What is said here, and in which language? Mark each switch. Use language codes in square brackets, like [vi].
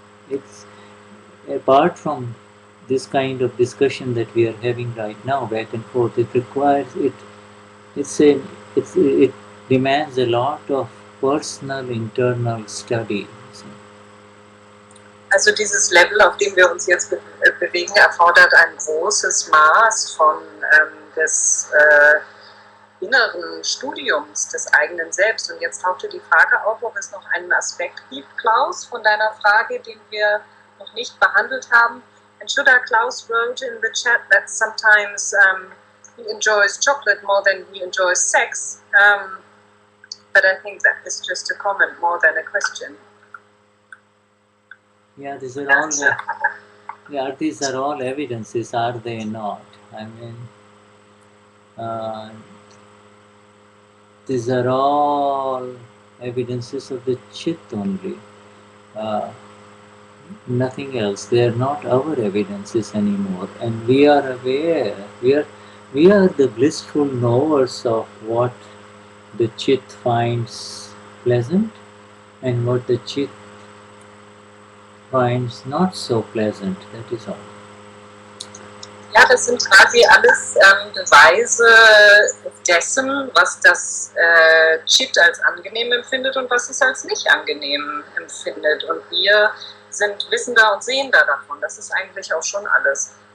[en] It's apart from this kind of discussion that we are having right now, back and forth. It requires it demands a lot of personal internal study. [de] Also dieses Level, auf dem wir uns jetzt bewegen, erfordert ein großes Maß von des inneren Studiums des eigenen Selbst. Und jetzt tauchte die Frage auf, ob es noch einen Aspekt gibt, Klaus, von deiner Frage, den wir noch nicht behandelt haben. [en] And Shuddha, Klaus wrote in the chat that sometimes he enjoys chocolate more than he enjoys sex. But I think that is just a comment more than a question. Yeah, these are all evidences, are they not? I mean, these are all evidences of the Chit only. Nothing else. They are not our evidences anymore, and we are aware. We are the blissful knowers of what the Chit finds pleasant and what the Chit finds not so pleasant. That is all. [de] Ja, das sind quasi alles Beweise dessen, was das Chit als angenehm empfindet und was es als nicht angenehm empfindet. Und wir sind Wissender und Sehender davon. Das ist eigentlich auch schon alles.